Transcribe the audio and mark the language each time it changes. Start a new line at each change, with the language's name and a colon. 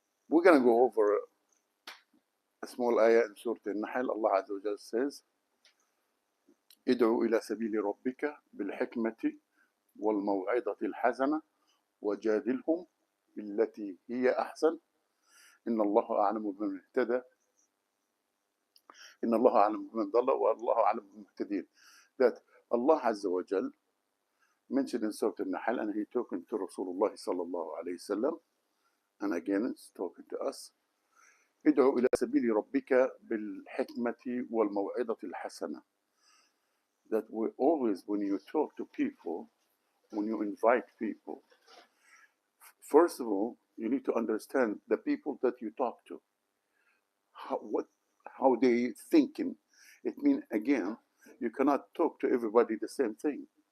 English: We're going to go over a small ayah in Surah Al-Nahl. Allah Azza wa Jal says,
Arabic: ادعو إلى سبيل ربك بالحكمة والموعظة الحسنة وجادلهم بالتي هي أحسن إن الله أعلم بمن اهتدى إن الله أعلم بمن ضل والله أعلم بالمهتدين.
English: That Allah Azza wa Jal mentioned in Surah Al-Nahl, and He talking to Rasulullah sallallahu alayhi wasallam, and again it's talking to us.
Arabic: ادعو إلى سبيل ربك بالحكمة والموعظة الحسنة.
English: That we always, when you talk to people, when you invite people, first of all, you need to understand the people that you talk to, how they thinking. It means, again, you cannot talk to everybody the same thing.